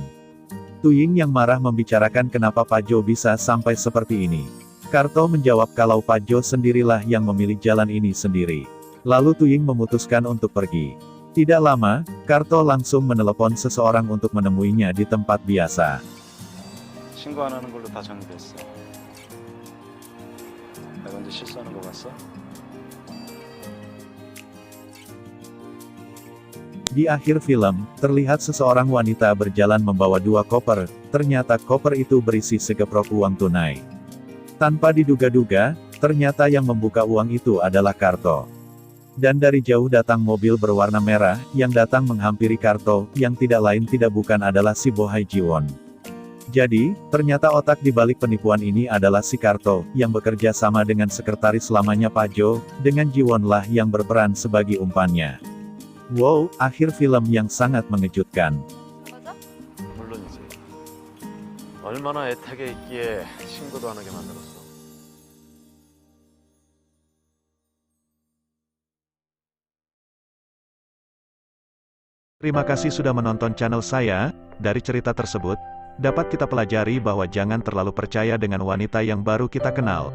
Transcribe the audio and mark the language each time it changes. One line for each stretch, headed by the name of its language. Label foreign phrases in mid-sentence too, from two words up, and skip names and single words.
Indonesian: Tuying yang marah membicarakan kenapa Pak Jo bisa sampai seperti ini. Karto menjawab kalau Pak Jo sendirilah yang memilih jalan ini sendiri. Lalu Tuying memutuskan untuk pergi. Tidak lama, Karto langsung menelepon seseorang untuk menemuinya di tempat biasa.
Korean: 신고 안 하는 걸로 다 정리됐어. 내가 언제 실수하는 거 봤어?
Indonesian: Di akhir film, terlihat seseorang wanita berjalan membawa dua koper, ternyata koper itu berisi segeprok uang tunai. Tanpa diduga-duga, ternyata yang membuka uang itu adalah Karto. Dan dari jauh datang mobil berwarna merah, yang datang menghampiri Karto, yang tidak lain tidak bukan adalah si bohai Ji-won. Jadi, ternyata otak di balik penipuan ini adalah si Karto, yang bekerja sama dengan sekretaris lamanya Pak Jo, dengan Ji-won lah yang berperan sebagai umpannya. Wow, akhir film yang sangat mengejutkan.
Korean: 맞아? 물론이지. 얼마나 애타게 있기에 신고도 안 하게 만들었어.
Indonesian: Terima kasih sudah menonton channel saya. Dari cerita tersebut, dapat kita pelajari bahwa jangan terlalu percaya dengan wanita yang baru kita kenal.